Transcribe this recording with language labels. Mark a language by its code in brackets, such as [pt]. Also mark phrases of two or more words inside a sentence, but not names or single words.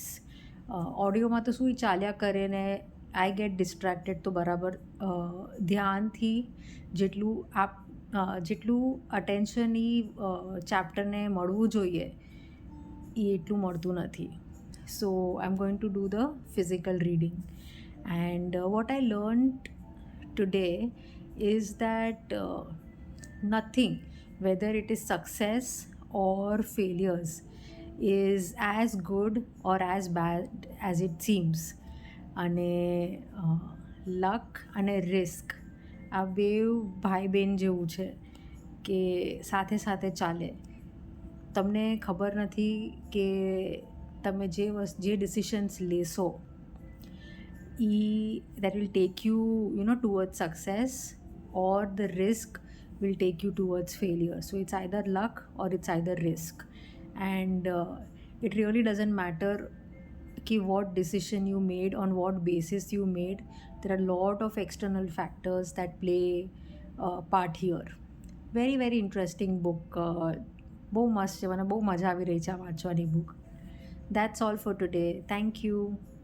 [gu] ઓડિયોમાં તો શું ચાલ્યા કરે ને [en] I get distracted, [gu] તો બરાબર ધ્યાનથી જેટલું અટેન્શન એ ચેપ્ટરને મળવું જોઈએ એ એટલું મળતું નથી. [en] so I am going to do the physical reading and what I learned today is that nothing, whether it is success or failures, is as good or as bad as it seems. [gu] અને લક અને રિસ્ક આ બેવ ભાઈ બહેન જેવું છે કે સાથે સાથે ચાલે. તમને ખબર નથી કે તમે જે ડિસિશન્સ લેશો [en] that will take you towards success, or the risk will take you towards failure. So it's either luck or it's either risk, and it really doesn't matter what decision you made, on what basis you made. There are a lot of external factors that play part here. Very very interesting book. [gu] બહુ મસ્ત છે, મને બહુ મજા આવી રહી છે આ વાંચવાની બુક. [en] That's all for today. Thank you.